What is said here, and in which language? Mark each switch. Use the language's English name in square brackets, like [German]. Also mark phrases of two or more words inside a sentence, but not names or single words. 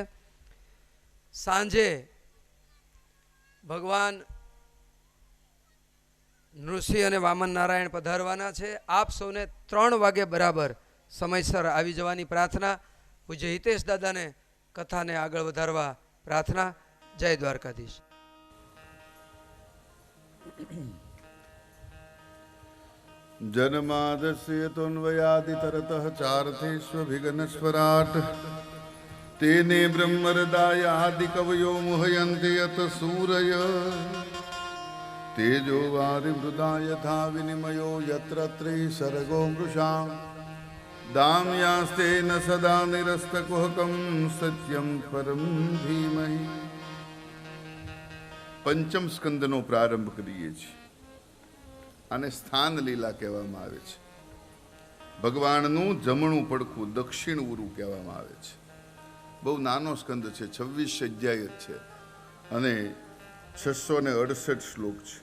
[Gujarati] સાંજે ભગવાન નૃસિંહ અને વામન નારાયણ પધારવાના છે. આપ સૌને 3 વાગે બરાબર સમયસર આવી જવાની પ્રાર્થના. પૂજ્ય હિતેશ દાદાને કથાને આગળ વધારવા પ્રાર્થના. જય દ્વારકાધીશ. [Sanskrit] जन्मादस्य तोन्वयादितरतः चार्थेष्वभिघ्नस्वराट् तेने ब्रह्महृदायादिकवयो मुह्यन्ति यत् सूरय तेजो वारिमृदा यथा विनिमयो यत्र त्रिसर्गो मृषा दाम्यास्तेन सदा निरस्तकुहकं सत्यं परं धीमहि. [Gujarati] પંચમ સ્કંદનો પ્રારંભ કરીએ છીએ. આને સ્થાન લીલા કહેવામાં આવે છે. ભગવાનનું જમણું પડખું દક્ષિણ ઉરું કહેવામાં આવે છે. બહુ નાનો સ્કંદ છે, 26 અધ્યાય છે અને 668 શ્લોક છે.